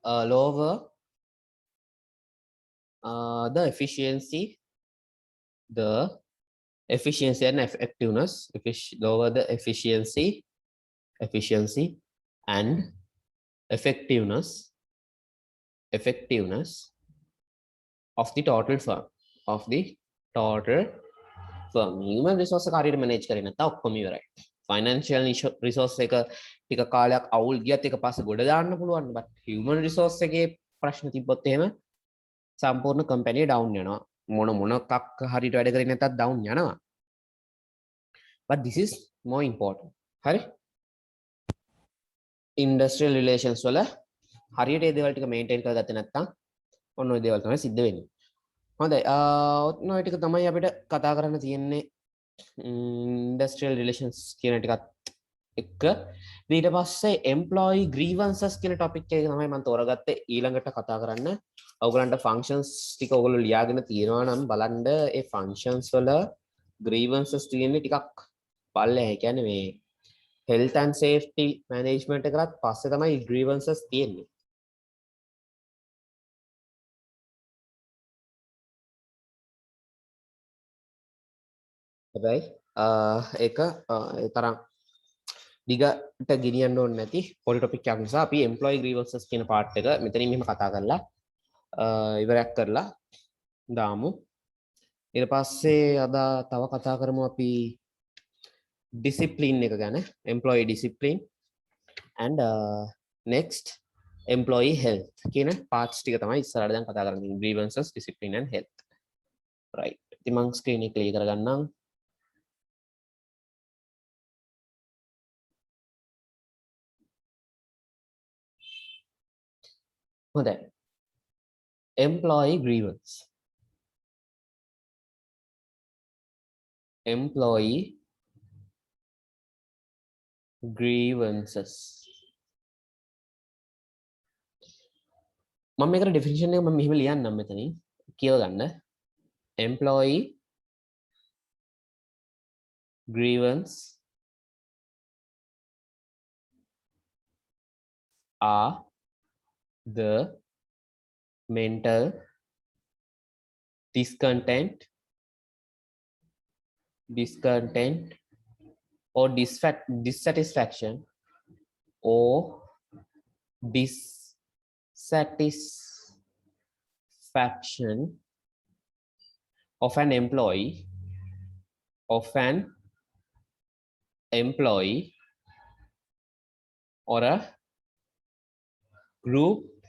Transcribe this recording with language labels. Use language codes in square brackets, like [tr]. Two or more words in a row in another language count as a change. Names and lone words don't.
[en] lower the efficiency and effectiveness, lower the efficiency and effectiveness of the total firm, human resource [si] එක හරියට [en] manage [si] කරේ නැත්නම් ඔක්කොම ඉවරයි. [en] financial resource [si] එක ටික කාලයක් අවුල් ගියත් එක පස්සේ ගොඩ දාන්න පුළුවන්. [en] but human resource [si] එකේ ප්‍රශ්න තිබ්බොත් එහෙම සම්පූර්ණ [en] company down [si] යනවා. මොනක් හරියට වැඩ කරේ නැත්නම් down යනවා. [en] but this is more important. [si] හරි? [en] industrial relations [si] වල හරියට ඒ දේවල් ටික maintain කරගත්තේ නැත්නම් ඔන්න ඔය දේවල් තමයි සිද්ධ වෙන්නේ. හොඳයි. ඔන්න ඔය ටික තමයි අපිට කතා කරන්න තියෙන්නේ [en] industrial relations [si] කියන ටිකත් එක්ක. ඊට පස්සේ [en] employee grievances [si] කියන topic එක තමයි මම තෝරගත්තේ ඊළඟට කතා කරන්න. ඔයගලන්ට functions ටික ඔයගොල්ලෝ ලියාගෙන තියෙනවා නම් බලන්න ඒ functions වල grievances තියෙන්නේ ටිකක් පල්ලෙහා. ඒ කියන්නේ මේ [en] health and safety management [si] එකකට පස්සේ තමයි grievances තියෙන්නේ. හැබැයි ඒක ඒ තරම් දිගට ගෙනියන්න ඕනේ නැති පොඩි ටොපික් එකක් නිසා අපි [en] employee grievances [si] කියන part එක මෙතනින් මෙහෙම කතා කරලා ඉවරයක් කරලා දාමු. ඊට පස්සේ අද තව කතා කරමු අපි discipline එක ගැන, [en] employee discipline and next employee health [si] කියන parts ටික තමයි ඉස්සරහට දැන් කතා කරන්නේ. [en] grievances, discipline and health. right. [si] ඉතින් මම screen එක clear කරගන්නම්. හොඳයි. [en] employee grievance. employee grievances. [si] මම මේකට definition එක මම මෙහෙම ලියන්නම් මෙතනින් කියව ගන්න. [en] employee grievance are the mental discontent or dissatisfaction or dissatisfaction of an employee or a group